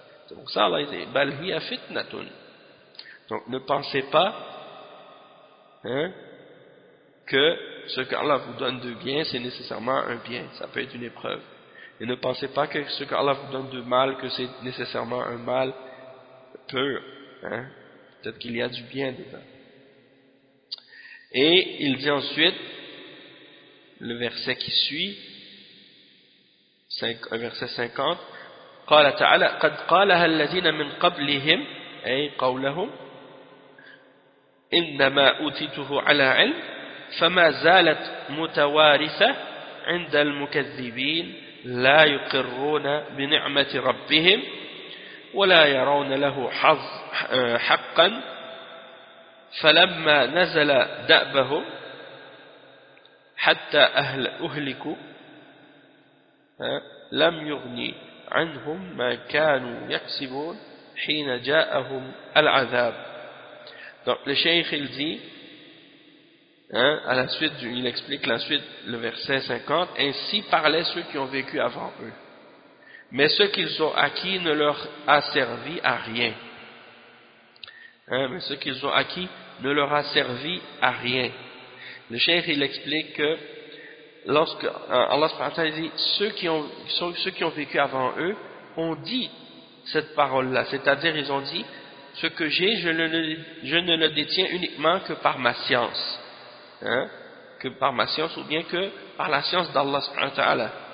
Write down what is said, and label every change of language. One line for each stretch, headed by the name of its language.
French: Donc ça, Allah dit « Bal hiya fitnatun ». Donc ne pensez pas, hein, que ce qu'Allah vous donne de bien, c'est nécessairement un bien. Ça peut être une épreuve. Et ne pensez pas que ce qu'Allah vous donne de mal, que c'est nécessairement un mal pur. Hein? Peut-être qu'il y a du bien dedans. Et il dit ensuite, le verset qui suit, verset 50, «
Arabic: قَالَ تَعَلَى قَدْ قَالَهَا الَّذِينَ مِنْ قَبْلِهِمْ أَيْ قَوْلَهُمْ إِنَّمَا أُوتِيتُهُ عَلَى عِلْمٍ فَمَا زَالَتْ مُتَوَارِثَةً عِنْدَ الْمُكَذِّبِينَ لَا يُقِرُّونَ بِنِعْمَةِ رَبِّهِمْ وَلَا يَرَوْنَ لَهُ حَقًّا فَلَمَّا نَزَلَ دَأْبَهُمْ حَتَّى أَهْلِكُوا لَمْ يُغْنِي عَنْهُمْ مَا كَانُوا يَكْسِبُونَ حِينَ جَاءَهُمْ الْعَذَابُ.
French: Donc le cheikh il dit, hein, à la suite, il explique la suite, le verset 50, « Ainsi parlaient ceux qui ont vécu avant eux. Mais ce qu'ils ont acquis ne leur a servi à rien. Hein, mais ce qu'ils ont acquis ne leur a servi à rien. » Le cheikh, il explique que, lorsque Allah subhanahu wa ta'ala dit, « ceux qui ont vécu avant eux ont dit cette parole-là. » C'est-à-dire, ils ont dit, « Ce que j'ai, je ne le détiens uniquement que par ma science. » Hein, que par ma science ou bien que par la science d'Allah subhanahu wa ta'ala.